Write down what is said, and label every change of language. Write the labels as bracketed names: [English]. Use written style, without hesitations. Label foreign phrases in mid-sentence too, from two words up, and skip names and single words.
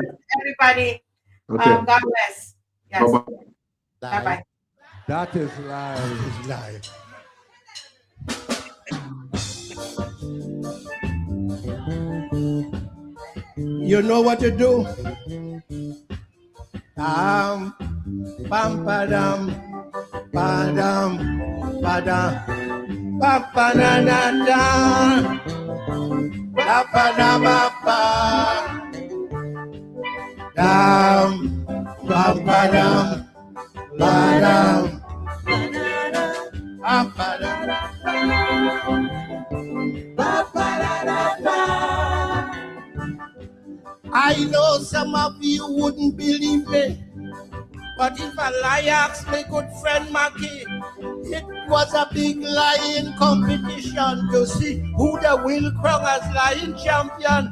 [English] everybody. Okay. God bless. Yes. Bye-bye. Bye-bye. That is live. Is live. You know what to do. Pam, padam, padam, pa pa na na na, pa pa na pa pa, dam, pa padam, padam, pa padam, pa padam. I know some of you wouldn't believe me, but if a lie asked my good friend Mackie, it was a big lying competition to see who the will crown as lying champion.